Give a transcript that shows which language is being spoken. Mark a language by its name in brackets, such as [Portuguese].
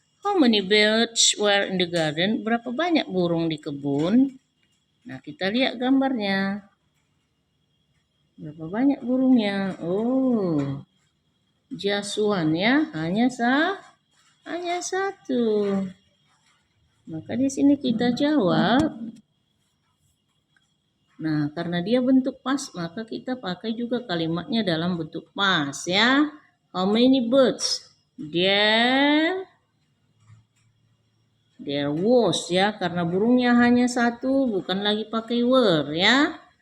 [English] How many birds were in the garden? [Indonesian] Berapa banyak burung di kebun? Nah, kita lihat gambarnya. Berapa banyak burungnya? [English] Oh, just one [Indonesian] ya, hanya satu. Maka di sini kita jawab. Nah, karena dia bentuk pas, maka kita pakai juga kalimatnya dalam bentuk pas ya. [English] How many birds? There was [Indonesian] ya, karena burungnya hanya satu, bukan lagi pakai were ya.